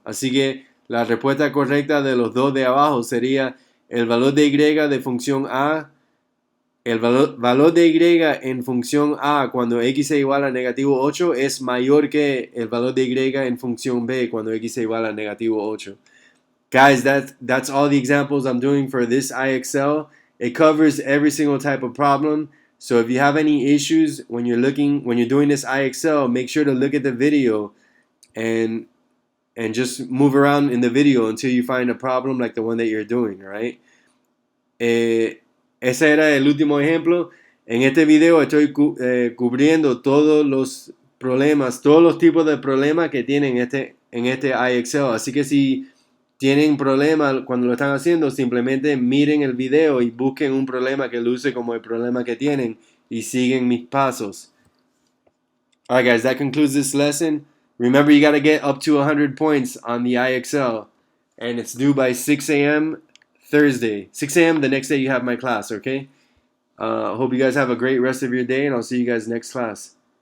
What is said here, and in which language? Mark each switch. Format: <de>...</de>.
<es>Así que la respuesta correcta de los dos de abajo sería el valor de y de función A. El valor de y en función A cuando x es igual a negativo 8 es mayor que el valor de y en función B cuando x es igual a negativo 8.</es> <en>Guys, that's all the examples I'm doing for this IXL. It covers every single type of problem. So if you have any issues when you're doing this IXL, make sure to look at the video and just move around in the video until you find a problem like the one that you're doing, right?</en> <es>Ese era el último ejemplo. En este video estoy cubriendo todos los problemas, todos los tipos de problemas que tienen en este IXL. Así que si tienen problemas cuando lo están haciendo, simplemente miren el video y busquen un problema que luce como el problema que tienen y siguen mis pasos.</es> <en>Alright guys, that concludes this lesson. Remember, you got to get up to 100 points on the IXL. And it's due by 6 a.m. Thursday. 6 a.m. the next day you have my class, okay? Hope you guys have a great rest of your day, and I'll see you guys next class.</en>